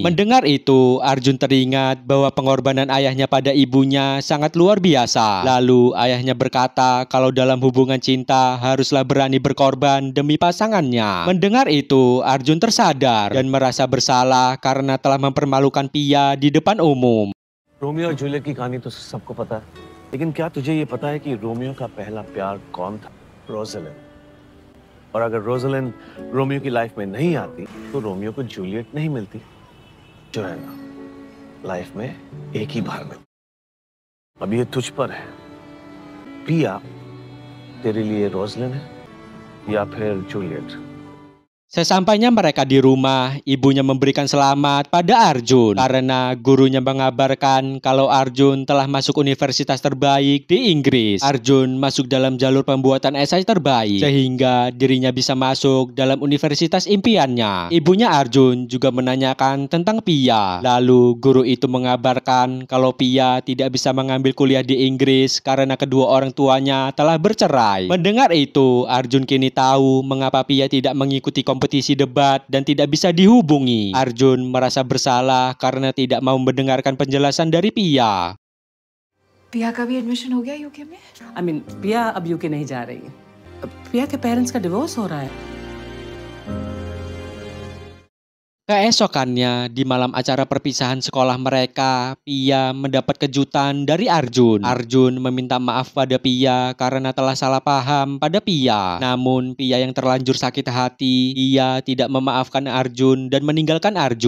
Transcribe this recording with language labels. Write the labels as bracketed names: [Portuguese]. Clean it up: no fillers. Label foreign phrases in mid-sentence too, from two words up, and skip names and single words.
[Indonesian] Mendengar itu, Arjun teringat bahwa pengorbanan ayahnya pada ibunya sangat luar biasa. Lalu ayahnya berkata kalau dalam hubungan cinta haruslah berani berkorban demi pasangannya. Mendengar itu, Arjun tersadar dan merasa bersalah karena telah mempermalukan Pia di depan umum. [Hindi] रोमियो और जूलियट की कहानी तो सबको पता है, लेकिन क्या तुझे ये पता है कि रोमियो का पहला प्यार कौन था? रोज़लिन। और अगर रोज़लिन रोमियो की लाइफ में नहीं आती तो रोमियो को जूलियट नहीं मिलती। जो है ना, लाइफ में एक ही बार में। अब ये तुझ पर है, पिया तेरे लिए रोज़लिन है या फिर जूलियट। [Indonesian] Sesampainya mereka di rumah, ibunya memberikan selamat pada Arjun karena gurunya mengabarkan kalau Arjun telah masuk universitas terbaik di Inggris. Arjun masuk dalam jalur pembuatan esai terbaik sehingga dirinya bisa masuk dalam universitas impiannya. Ibunya Arjun juga menanyakan tentang Pia. Lalu guru itu mengabarkan kalau Pia tidak bisa mengambil kuliah di Inggris karena kedua orang tuanya telah bercerai. Mendengar itu, Arjun kini tahu mengapa Pia tidak mengikuti kompetisi debat dan tidak bisa dihubungi. Arjun merasa bersalah karena tidak mau mendengarkan penjelasan dari Pia. [Hindi] पिया का भी एडमिशन हो गया यूके में? पिया अब यूके नहीं जा रही है। पिया के पेरेंट्स का डिवोर्स हो रहा है। [Indonesian] Keesokannya, di malam acara perpisahan sekolah mereka, Pia mendapat kejutan dari Arjun. Arjun meminta maaf pada Pia karena telah salah paham pada Pia. Namun, Pia yang terlanjur sakit hati, ia tidak memaafkan Arjun dan meninggalkan Arjun.